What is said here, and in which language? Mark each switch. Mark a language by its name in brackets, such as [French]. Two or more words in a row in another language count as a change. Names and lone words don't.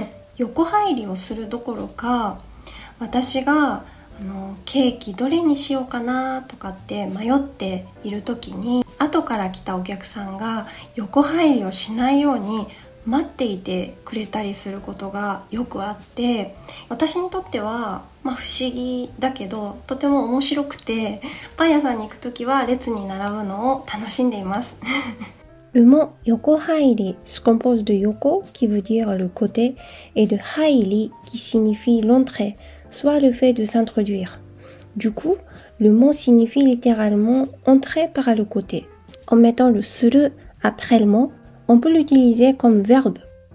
[Japanese] 横入りをするどころか、私がケーキどれにしようかなとかって迷っている時に、後から来たお客さんが横入りをしないように待っていてくれたりすることがよくあって、私にとっては不思議だけどとても面白くて、パン屋さんに行くときは列に並ぶのを楽しんでいます。 [French] Le mot yokohairi se compose de yoko qui veut dire le côté et de hairi qui signifie l'entrée, soit le fait de s'introduire. Du coup, le mot signifie littéralement entrer par le côté. En mettant le suru après le mot, on peut l'utiliser comme verbe